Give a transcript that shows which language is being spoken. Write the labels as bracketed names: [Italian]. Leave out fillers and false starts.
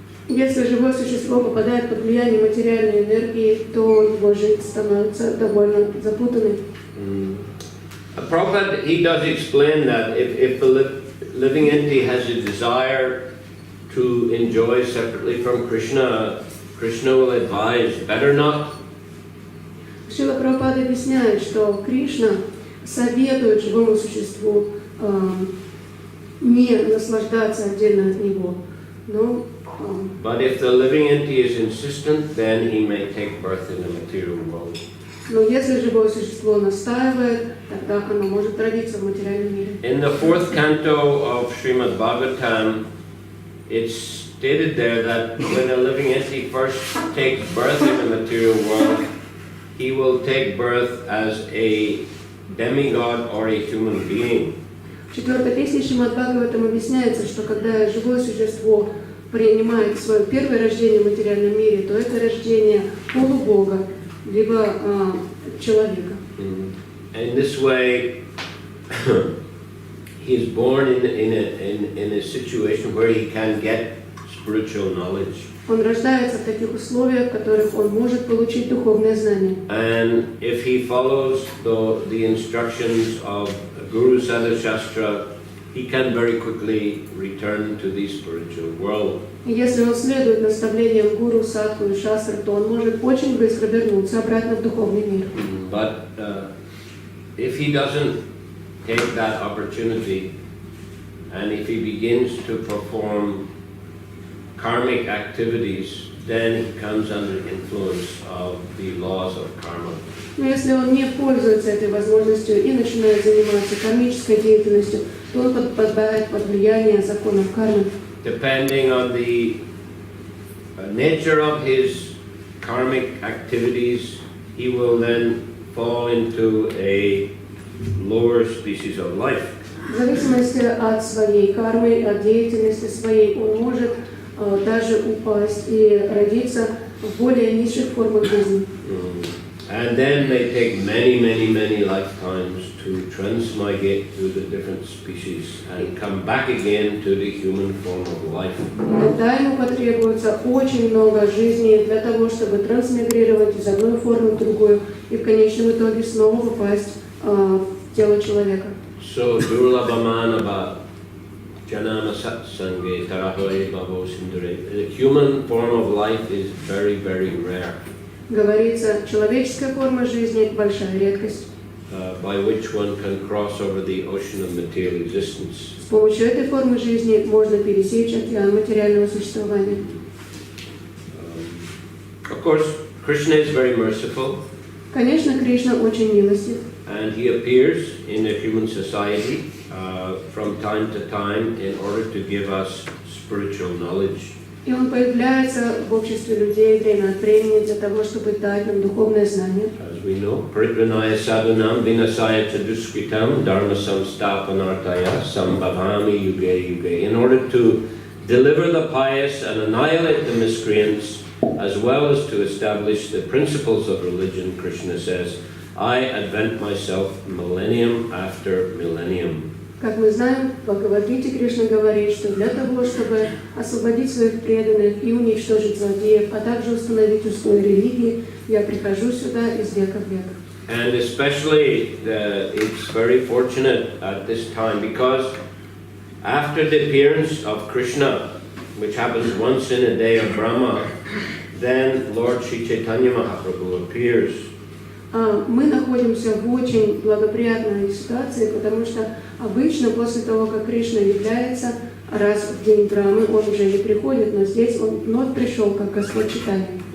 [Russian] Если живое существо попадает под влияние материальной энергии, то его жизнь становится довольно запутанной. [English] Prabhupada, he does explain that if the living entity has a desire to enjoy separately from Krishna, Krishna will advise better not. [Russian] Шрила Прабхупада объясняет, что Кришна советует живому существу не наслаждаться отдельно от него. [English] But if the living entity is insistent, then he may take birth in the material world. [Russian] Но если живое существо настаивает, тогда оно может родиться в материальном мире. [English] In the 4th canto of Srimad Bhagavatam, it's stated there that when a living entity first takes birth in the material world, he will take birth as a demigod or a human being. [Russian] В 4-й песне Шримад Бхагаватам объясняется, что когда живое существо принимает свое первое рождение в материальном мире, то это рождение полубога, либо человека. [English] In this way, he is born in a situation where he can get spiritual knowledge. [Russian] Он рождается в таких условиях, в которых он может получить духовное знание. [English] And if he follows the instructions of Guru Sadhu Shastra, he can very quickly return to the spiritual world. [Russian] И если он следует наставлениям гуру, садху и шастры, то он может очень быстро вернуться обратно в духовный мир. [English] But if he doesn't take that opportunity, and if he begins to perform karmic activities, then he comes under influence of the laws of karma. [Russian] Но если он не пользуется этой возможностью и начинает заниматься кармической деятельностью, то он подпадает под влияние законов кармы. [English] Depending on the nature of his karmic activities, he will then fall into a lower species of life. [Russian] В зависимости от своей кармы, от деятельности своей, он может даже упасть и родиться в более низших формах жизни. [English] And then they take many lifetimes to transmigrate through the different species and come back again to the human form of life. [Russian] Тогда ему потребуется очень много жизни для того, чтобы трансмигрировать из одной формы в другую и в конечном итоге снова попасть в тело человека. [Bangla] So durlabhamanava janama satsange tarahoe bhavo sindure. [English] The human form of life is very rare. [Russian] Говорится, человеческая форма жизни – большая редкость. [English] By which one can cross over the ocean of material existence. [Russian] С помощью этой формы жизни можно пересечь океан материального существования. [English] Of course, Krishna is very merciful. [Russian] Конечно, Кришна очень милостив. [English] And he appears in the human society from time to time in order to give us spiritual knowledge. [Russian] И он появляется в обществе людей время от времени для того, чтобы дать нам духовное знание. [English] As we know, [Sanskrit] Paritranaya sadhanam vinasaya chaduskritam dharma samstapanartaya sambhavami yuge yuge. [English] In order to deliver the pious and annihilate the miscreants, as well as to establish the principles of religion, Krishna says, I advent myself millennium after millennium. [Russian] Как мы знаем, в Бхагавад-гите Кришна говорит, что для того, чтобы освободить своих преданных и уничтожить злодеев, а также установить устои религии, я прихожу сюда из века в век. [English] And especially it's very fortunate at this time because after the appearance of Krishna, which happens once in a day of Brahma, then Lord Sri Chaitanya Mahaprabhu appears. [Russian] Мы находимся в очень благоприятной ситуации, потому что обычно после того, как Кришна является раз в день Брамы, он уже не приходит, но здесь он вновь пришел, как Господь Чайтанья.